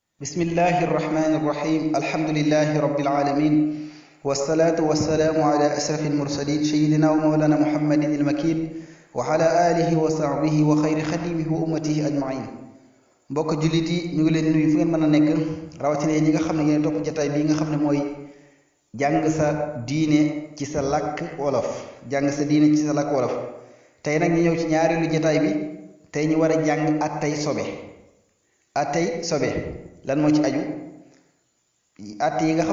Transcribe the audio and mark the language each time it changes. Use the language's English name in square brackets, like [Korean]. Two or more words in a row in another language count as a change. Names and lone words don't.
[Arabic] بسم الله الرحمن الرحيم الحمد لله رب العالمين والصلاة والسلام على أشرف المرسلين سيدنا ومولانا محمد المكين وعلى آله وصحبه وخير خديمه وأمته أجمعين [Wolof] mbokk jullit yi ñu ngi leen nuyu fu ngeen mën a nekk rawatina ñi nga xam ne ngeen topp jotaay bii nga xam ne mooy jàng sa diine ci sa làkk wolof jàng sa diine ci sa làkk wolof tey nag ñu ñëw ci ñaareelu jotaay bi tey ñu war a jàng attey sobe attey sobe lan moo ci aju atte yi nga xam